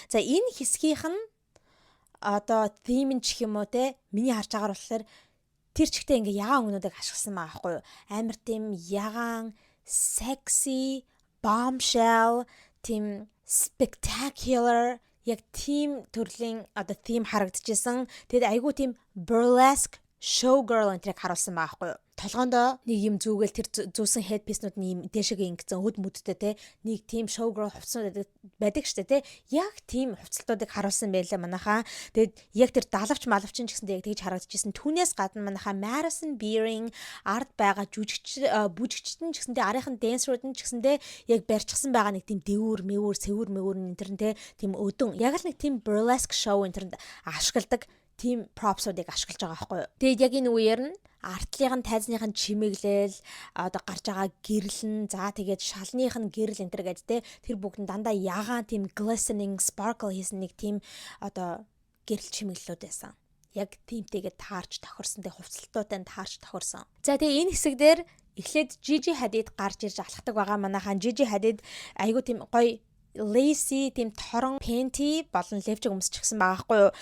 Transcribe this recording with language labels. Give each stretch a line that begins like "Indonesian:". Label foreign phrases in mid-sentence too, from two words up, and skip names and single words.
Mongolian: За энэ хэсгийнх нь одоо theme нь ч юм уу те миний харж байгаагаар болохоор тэр чигтээ ингээ ягаан өнгөнүүдийг ашигласан байгаа байхгүй юу. Амар тийм ягаан,
English: sexy, bombshell,
Mongolian: тийм spectacular яг тийм төрлийн одоо theme харагдчихсан. Тэгэд айгүй тийм
English: burlesque showgirl
Mongolian: энтрийг харуулсан байгаа байхгүй юу. Толгоондоо нэг юм зүгэл тэр зүүсэн headpiece-нууд нь юм дэшегээ ингэсэн хөд мүдтэй те нэг тийм showgirl хувцсууд байдаг штэ те яг тийм хувцалтуудыг харуулсан байлаа манайхаа. Тэгэд яг тэр далавч малавчин ч гэсэндээ яг тэгж харагдчихсан. Түүнээс гадна манайхаа Madison Beer-ийн ард байгаа бүжигчтэн ч гэсэндээ арийнхын dancer-ууд нь ч гэсэндээ яг барьчихсан байгаа нэг тийм дэвүүр сэвүүр энэ төр те тийм өдөн яг л нэг тийм
English: burlesque show
Mongolian: энэ төр ашигладаг тийм пропсуудыг ашиглаж байгаа байхгүй юу. Тэгээд яг энэ үеэр нь артлын тайзныхын чимэглэл одоо гарч байгаа гэрлэн за тэгээд шалных нь гэрэл энэ төр гэж те тэр бүгд нь дандаа ягаан тийм
English: glistening sparkle
Mongolian: хийсэн нэг тийм одоо гэрэл чимэглэлүүд байсан. Яг тиймтэйгээ таарч тохирсон тэг хувцалтуудаа таарч тохирсон. За тэгээ энэ хэсэг дээр эхлээд Gigi Hadid гарч ирж алхдаг байгаа. Манайхан Gigi Hadid айгу тийм гоё lacy тийм торон panty болон левчиг өмсчихсэн байгаа байхгүй юу.